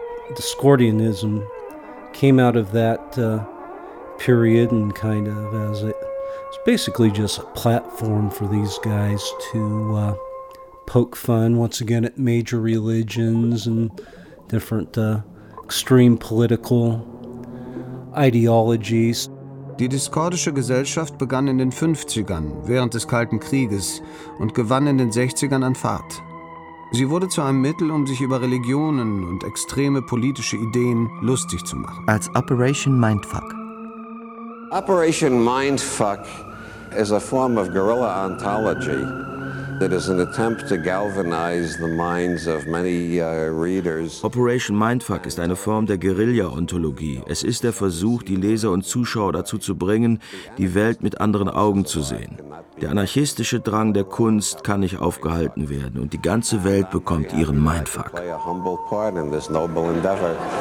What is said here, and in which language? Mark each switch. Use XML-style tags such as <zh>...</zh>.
<en>Discordianism came out of that period and kind of as it It's basically just a platform for these guys to poke fun once again at major religions and different extreme political ideologies.</en> <de>Die diskordische Gesellschaft begann in den 50ern, während des Kalten Krieges, und gewann in den 60ern an Fahrt. Sie wurde zu einem Mittel, um sich über Religionen und extreme politische Ideen lustig zu machen. Als Operation Mindfuck.</de> <en>Operation Mindfuck is a form of guerrilla ontology that is an attempt to galvanize the minds of many readers.</en> <de>Operation Mindfuck ist eine Form der Guerilla-Ontologie. Es ist der Versuch, die Leser und Zuschauer dazu zu bringen, die Welt mit anderen Augen zu sehen. Der anarchistische Drang der Kunst kann nicht aufgehalten werden und die ganze Welt bekommt ihren Mindfuck.</de> <en>Play a humble part in this noble endeavor.</en>